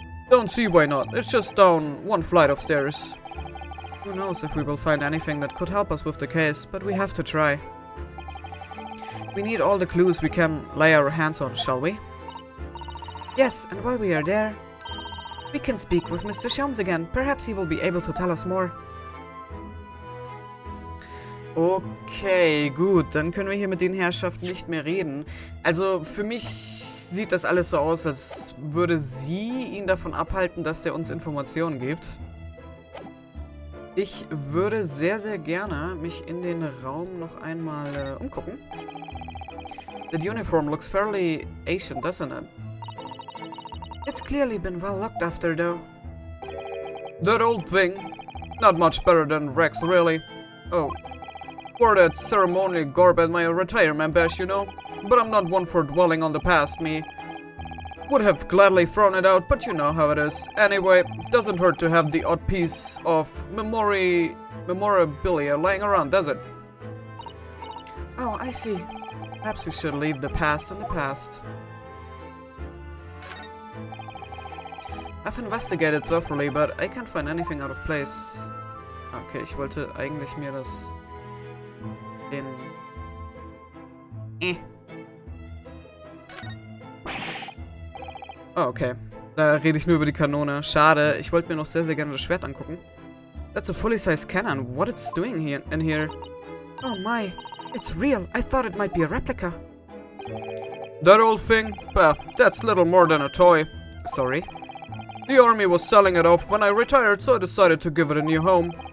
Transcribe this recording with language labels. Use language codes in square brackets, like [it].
[en] Don't see why not. It's just down one flight of stairs. Who knows if we will find anything that could help us with the case, but we have to try. We need all the clues we can lay our hands on, shall we? Yes, and while we are there, we can speak with Mr. Shoms again. Perhaps he will be able to tell us more. [de] Okay, gut, dann können wir hier mit den Herrschaften nicht mehr reden. Also, für mich sieht das alles so aus, als würde sie ihn davon abhalten, dass er uns Informationen gibt. Ich würde sehr, sehr gerne mich in den Raum noch einmal umgucken. [en] The uniform looks fairly Asian, doesn't it? It's clearly been well looked after, though. That old thing? Not much better than Rex, really. Oh. Wore that ceremonial garb at my retirement bash, you know? But I'm not one for dwelling on the past, me. Would have gladly thrown it out, but you know how it is. Anyway, doesn't hurt to have the odd piece of memorabilia lying around, does it? Oh, I see. Perhaps we should leave the past in the past. I've investigated thoroughly, but I can't find anything out of place. [de] Okay, ich wollte eigentlich mir das... Oh, okay. Da rede ich nur über die Kanone. Schade. Ich wollte mir noch sehr, sehr gerne das Schwert angucken. [en] That's a fully sized cannon. What it's doing here in here? Oh my, it's real. I thought it might be a replica. That old thing? Well, that's little more than a toy. Sorry. The army was selling it off when I retired, so I decided to give it a new home.